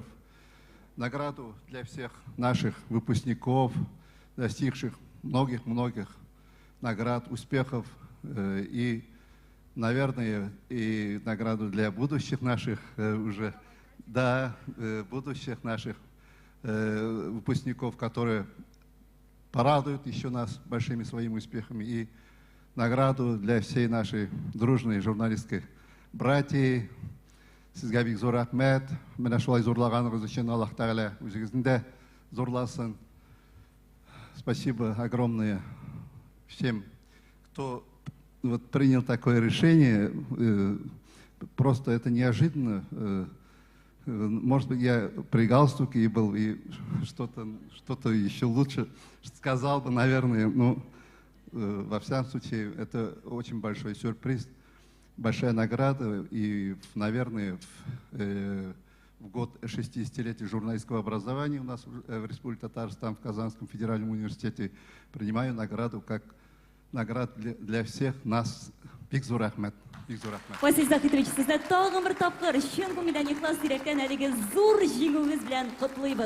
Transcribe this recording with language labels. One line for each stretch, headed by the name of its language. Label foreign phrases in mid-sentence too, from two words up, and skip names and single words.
Russian: Награду для всех наших выпускников, достигших многих-многих наград, успехов и, наверное, и награду для будущих наших уже, да, будущих наших выпускников, которые порадуют еще нас большими своими успехами, и награду для всей нашей дружной журналистской братьи.
Tatar: Сізге бик зор рахмет. Менә шулай зурлағаныңыз өчен Аллаһ Тәғәлә үзегезне дә зурласын.
Russian: Спасибо огромное всем, кто вот принял такое решение. Просто это неожиданно. Может быть, я при галстуке и был, и что-то еще лучше сказал бы, наверное. Но во всяком случае, это очень большой сюрприз, большая награда. И, наверное, в год 60-летия журналистского образования у нас в Республике Татарстан, в Казанском федеральном университете, принимаю награду как награду для всех нас.
Tatar: Бигзор рахмет. Василий Захитович, сезне тагын бер тапкыр чын күңелдән ихлас йөрәктән әлеге зур җиңүегез белән котлыйбыз.